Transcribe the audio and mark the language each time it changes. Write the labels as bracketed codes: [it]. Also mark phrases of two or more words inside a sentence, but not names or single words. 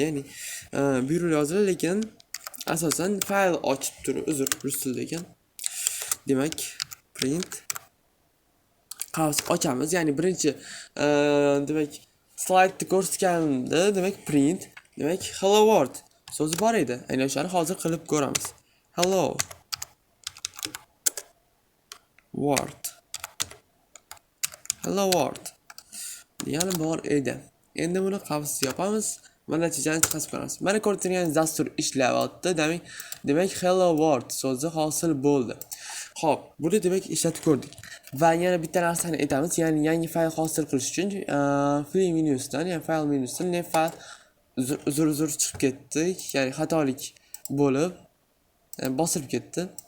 [uz] Ya'ni buyruq yoziladi, lekin asosan fayl ochib turib, uzr, rus tilida ekan. Demak, print ochamiz. Ya'ni birinchi demak slaydni ko'rsatganimda demak print, demak [en] hello world [uz] so'zi bor edi. Aynan o'shani hozir qilib ko'ramiz. [en] Hello world. Hello world [uz] degani bor edi. Endi buni qavs yopamiz va natijani chiqarib ko'ramiz. Mana ko'rib turganingiz dastur ishlayapti. Demak [en] hello world [uz] so'zi hosil bo'ldi. Xo'p, buni demak ishlatib ko'rdik. Va yana bitta narsani aytamiz, ya'ni yangi fayl hosil qilish uchun file menyusidan, ya'ni file menyusidan ne fayl uzr chiqib ketdi, ya'ni xatolik bo'lib bosib ketdi.